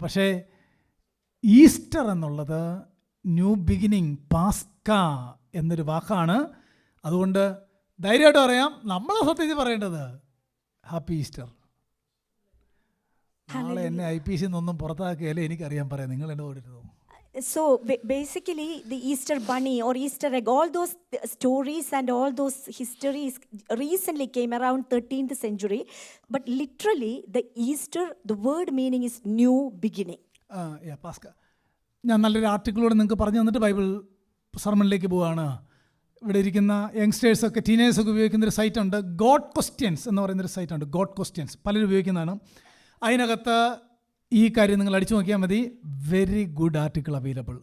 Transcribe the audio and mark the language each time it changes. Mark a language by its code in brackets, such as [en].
[ml] പക്ഷേ ഈസ്റ്റർ എന്നുള്ളത് [en] new beginning, [ml] Pascha എന്നൊരു വാക്കാണ്. അതുകൊണ്ട് ധൈര്യമായിട്ട് പറയാം, നമ്മളെ സത്യത്തിൽ പറയേണ്ടത് ഹാപ്പി ഈസ്റ്റർ. നാളെ എന്നെ IPC ഒന്നും പുറത്താക്കിയാലേ എനിക്കറിയാൻ പറയാം, നിങ്ങൾ എന്നെ ഓടിരുന്നു. [en] So basically the Easter bunny or Easter egg, all those stories and all those histories recently came around 13th century, but literally the Easter, the word meaning is new beginning. [ml] Pascha. ഞാൻ നല്ലൊരു ആർട്ടിക്കിളോട് നിങ്ങൾക്ക് പറഞ്ഞു തന്നിട്ട് Bible സർമണിലേക്ക് പോവുകയാണ്. ഇവിടെ ഇരിക്കുന്ന യങ്സ്റ്റേഴ്സൊക്കെ ടീനേഴ്സൊക്കെ ഉപയോഗിക്കുന്നൊരു സൈറ്റുണ്ട്, God questions എന്ന് പറയുന്നൊരു സൈറ്റുണ്ട്. ഗോഡ് ക്വസ്റ്റ്യൻസ് പലരും ഉപയോഗിക്കുന്നതാണ്. അതിനകത്ത് ഈ കാര്യം നിങ്ങൾ അടിച്ചു നോക്കിയാൽ മതി, [en] Very good article available.